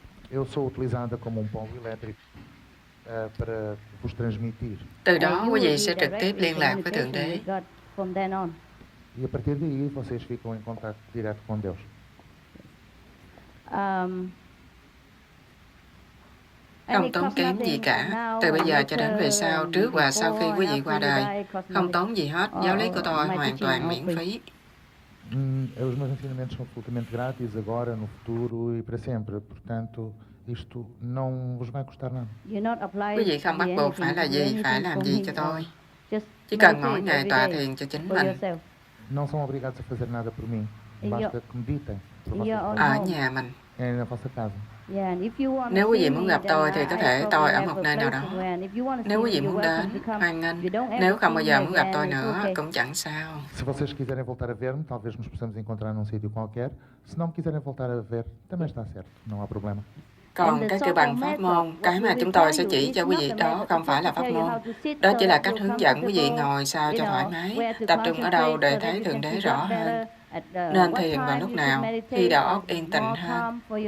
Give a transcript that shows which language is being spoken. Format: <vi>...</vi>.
<pt>Eu sou utilizada como polo elétrico para vos transmitir.</pt> <vi>Từ đó quý vị sẽ trực tiếp liên lạc với Thượng Đế.</vi> <pt>E a partir daí vocês ficam em contato direto com Deus.</pt> <vi>Không tốn kém gì cả. Từ bây giờ cho đến về sau, trước và sau khi quý vị qua đời, không tốn gì hết. Giáo lý của tôi hoàn toàn miễn phí.</vi> <pt>Os meus ensinamentos são absolutamente grátis agora, no futuro e para sempre. Portanto, isto não vos vai custar nada.</pt> <vi>Quý vị không bắt buộc phải là gì, phải làm gì cho tôi. Chỉ cần mỗi ngày tọa thiền cho chính mình.</vi> <pt>Não são obrigados a fazer nada por mim. Basta que meditem por vocês.</pt> <vi>Ở nhà mình.</vi> <pt>É na vossa casa.</pt> <vi>Nếu quý vị muốn gặp tôi thì có thể tôi ở một nơi nào đó. Nếu quý vị muốn đến, hoan nghênh. Nếu không bao giờ muốn gặp tôi nữa, cũng chẳng sao.</vi> <pt>Se vocês quiserem voltar a ver-me, talvez nos possamos encontrar num sítio qualquer. Se não me quiserem voltar a ver, também está certo, não há problema.</pt> <vi>Còn cái kêu bằng pháp môn, cái mà chúng tôi sẽ chỉ cho quý vị đó không phải là pháp môn. Đó chỉ là cách hướng dẫn quý vị ngồi sao cho thoải mái, tập trung ở đâu để thấy Thượng Đế rõ hơn. Nên thiền vào lúc nào, khi đầu óc yên tĩnh hơn.</vi>